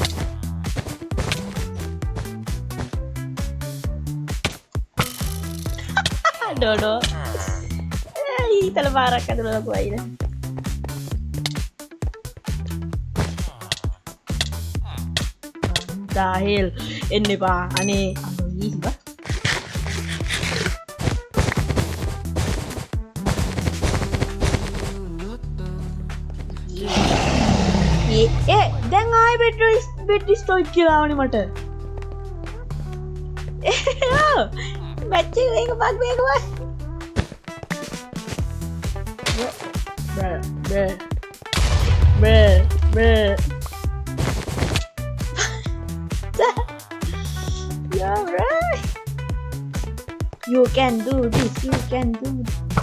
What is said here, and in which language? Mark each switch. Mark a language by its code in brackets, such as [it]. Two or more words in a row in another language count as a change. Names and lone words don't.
[id] Dodo. Terbarak dulu aku aja. Dahil ini pak, aneh. Ini pak. [si] දැන් ආයෙ [en] bed storage [si] කියලා ආවනේ මට. මැච් එක මේක බක්. [en] Bruh. You're right. You can do this. You can do this.